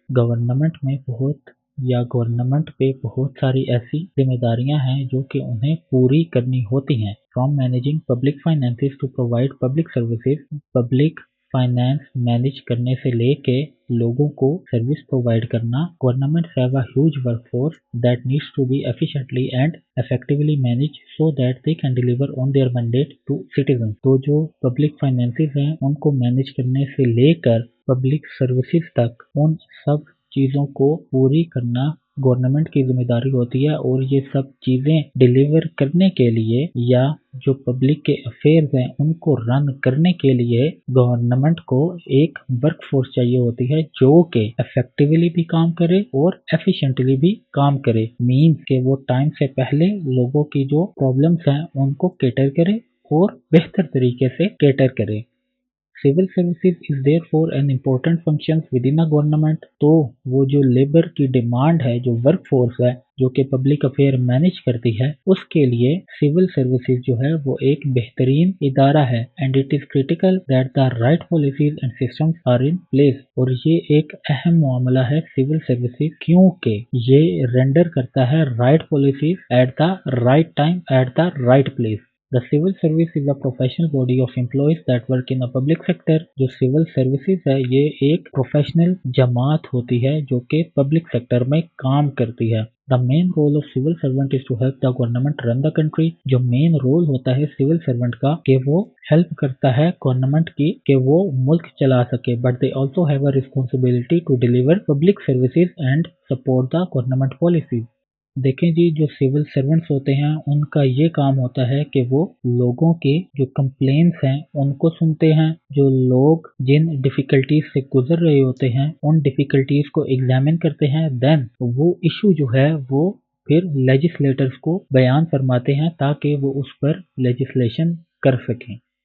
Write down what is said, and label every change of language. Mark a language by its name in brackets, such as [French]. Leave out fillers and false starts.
[Hindi] Government पे बहुत सारी ऐसी जिम्मेदारियां हैं जो कि उन्हें पूरी करनी होती हैं। [English] From managing public finances to provide public services. [Hindi] Public finance manage करने से लेके लोगों को सर्विस प्रोवाइड करना। [English] Government have a huge workforce that needs to be efficiently and effectively manage so that they can deliver on their mandate to citizens। [Hindi] तो जो public finances हैं उनको मैनेज करने से लेकर पब्लिक सर्विसेज तक उन सब चीज़ों को पूरी करना गवर्नमेंट की जिम्मेदारी होती है। और ये सब चीज़ें डिलीवर करने के लिए या जो पब्लिक के अफेयर्स हैं उनको रन करने के लिए गवर्नमेंट को एक वर्कफोर्स चाहिए होती है जो कि इफेक्टिवली भी काम करे और एफिशिएंटली भी काम करे। मीन्स के वो टाइम से पहले लोगों की जो प्रॉब्लम्स हैं उनको कैटर करे और बेहतर तरीके से कैटर करे। [English] Civil services is there for an important function within a government. [Hindi] तो वो जो लेबर की डिमांड है, जो वर्क फोर्स है जो कि पब्लिक अफेयर मैनेज करती है, उसके लिए सिविल सर्विसेज जो है वो एक बेहतरीन इदारा है। [English] And it is critical that the right policies and systems are in place. [Hindi] और ये एक अहम मामला है सिविल सर्विसेज क्योंकि ये रेंडर करता है [English] Right policies at the right time at the right place. The civil service is a professional body of employees that work in a public sector। [Hindi] जो सिविल सर्विसेज है ये एक प्रोफेशनल जमात होती है जो कि पब्लिक सेक्टर में काम करती है। [English] The main role of civil servant is to help the government run the country। [Hindi] जो मेन रोल होता है सिविल सर्वेंट का कि वो हेल्प करता है गवर्नमेंट की कि वो मुल्क चला सके। [English] But they also have a responsibility to deliver public services and support the government policies। [Hindi] देखें जी, जो सिविल सर्वेंट्स होते हैं उनका ये काम होता है कि वो लोगों के जो कंप्लेंट्स हैं उनको सुनते हैं। जो लोग जिन डिफिकल्टीज से गुजर रहे होते हैं उन डिफिकल्टीज को एग्जामिन करते हैं। देन वो इशू जो है वो फिर लेजिस्लेटर्स को बयान फरमाते हैं ताकि वो उस पर लेजिस्लेशन कर सकें।